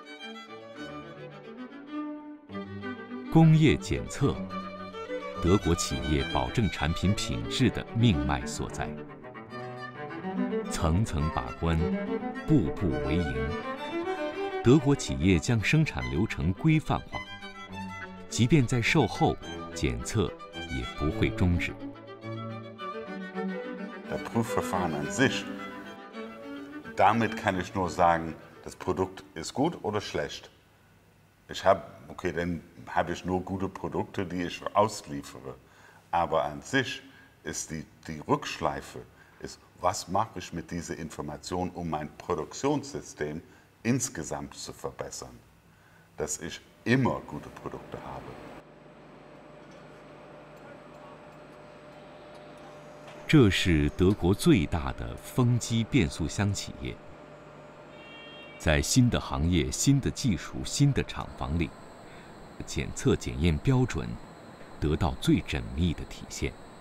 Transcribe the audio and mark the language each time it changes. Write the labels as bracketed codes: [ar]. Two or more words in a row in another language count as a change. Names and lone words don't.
[zh] 工业检测，德国企业保证产品品质的命脉所在。层层把关，步步为营。德国企业将生产流程规范化，即便在售后，检测也不会终止。 [de] Das Prüfverfahren an sich, damit kann ich nur sagen, das Produkt ist gut oder schlecht. Dann habe ich nur gute Produkte, die ich ausliefere. Aber an sich ist die Rückschleife, ist, was mache ich mit dieser Information, um mein Produktionssystem insgesamt zu verbessern, dass ich immer gute Produkte habe. [zh] 这是德国最大的风机变速箱企业。在新的行业、新的技术、新的厂房里，检测检验标准得到最缜密的体现。